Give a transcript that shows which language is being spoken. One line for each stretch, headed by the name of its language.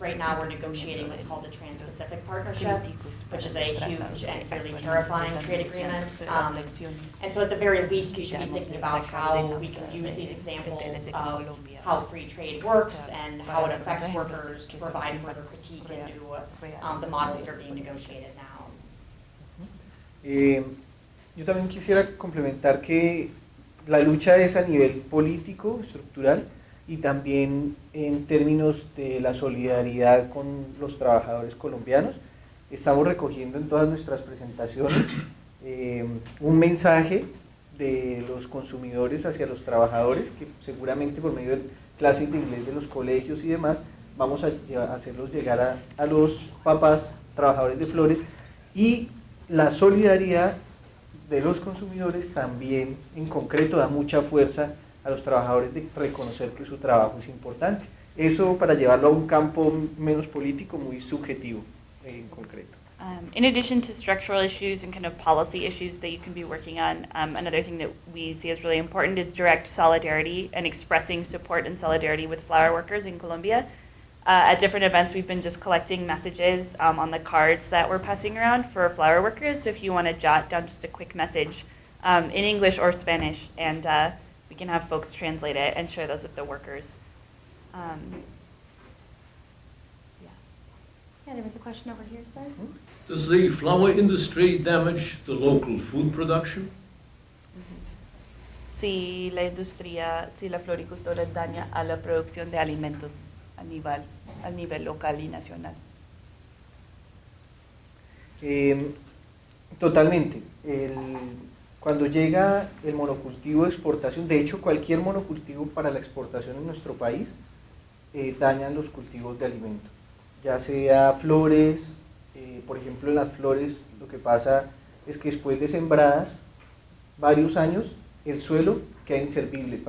English: Right now, we're negotiating what's called the Trans-Pacific Partnership, which is a huge and fairly terrifying trade agreement. And so at the very least, we should be thinking about how we can use these examples of how free trade works and how it affects workers to provide further critique into the models that are being negotiated now.
Spanish: Yo también quisiera complementar que la lucha es a nivel político, estructural, y también en términos de la solidaridad con los trabajadores colombianos. Estamos recogiendo en todas nuestras presentaciones un mensaje de los consumidores hacia los trabajadores, que seguramente por medio de clases de inglés de los colegios y demás, vamos a hacerlos llegar a los papás trabajadores de flores, y la solidaridad de los consumidores también en concreto da mucha fuerza a los trabajadores de reconocer que su trabajo es importante. Eso para llevarlo a un campo menos político, muy subjetivo en concreto.
English: In addition to structural issues and kind of policy issues that you can be working on, another thing that we see as really important is direct solidarity and expressing support and solidarity with flower workers in Colombia. At different events, we've been just collecting messages on the cards that we're passing around for flower workers. So if you want to jot down just a quick message in English or Spanish, and we can have folks translate it and share those with the workers. Yeah, there was a question over here, sir. Does the flower industry damage the local food production?
Spanish: Si la industria, si la floricultura daña a la producción de alimentos a nivel local y nacional. Totalmente. Cuando llega el monocultivo de exportación, de hecho cualquier monocultivo para la exportación en nuestro país, dañan los cultivos de alimentos, ya sea flores, por ejemplo en las flores lo que pasa es que después de sembradas varios años el suelo queda inservible.